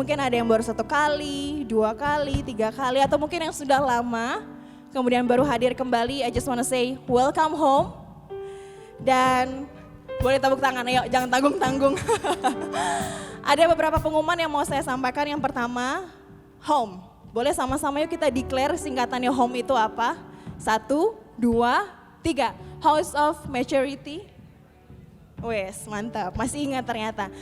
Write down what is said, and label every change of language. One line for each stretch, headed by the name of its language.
Indonesian: Mungkin ada yang baru 1 kali, 2 kali, 3 kali, atau mungkin yang sudah lama kemudian baru hadir kembali.
English: I just wanna say welcome home.
Indonesian: Dan boleh tepuk tangan, ayo jangan tanggung-tanggung. Ada beberapa pengumuman yang mau saya sampaikan. Yang pertama, home. Boleh sama-sama yuk kita declare singkatannya home itu apa? 1, 2, 3. House of Maturity. Wes, mantap. Masih ingat ternyata.